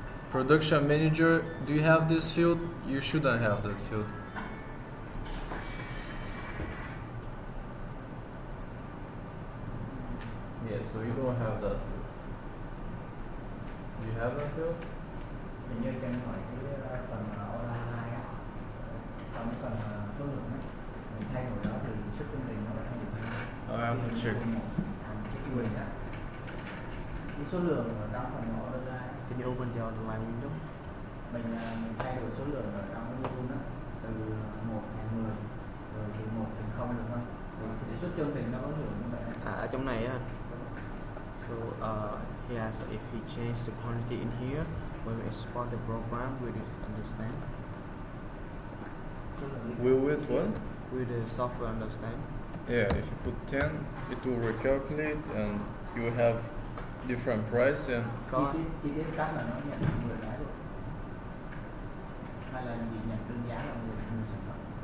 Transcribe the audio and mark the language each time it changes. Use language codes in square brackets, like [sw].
[en] Production manager, do you have this field? You shouldn't have that field. Yeah, so you don't have that field. Do you have that field? [vi] Hình như cho em hỏi cái phần order line á, trong cái phần số lượng á, mình thay đổi đó thì xuất chương trình nó đã thay đổi. [en] I have to check. [vi] Cái quyền á, cái số lượng ở trong phần order line. [en] Can you open the online window? [vi] Mình thay đổi số lượng ở trong cái module đó từ 1 thành 10 rồi từ 1 thành 0 được không? Thì xuất chương trình nó có hiểu như vậy. Ở trong này á. [en] So here, so if we change the quantity in here, when we export the program, we will understand. Will it what? Will the software understand? Yeah, if you put 10, it will recalculate and you will have different price and [vi] Chi tiết cách là nó nhận 10 cái hay là gì nhận trên giá là người sản phẩm.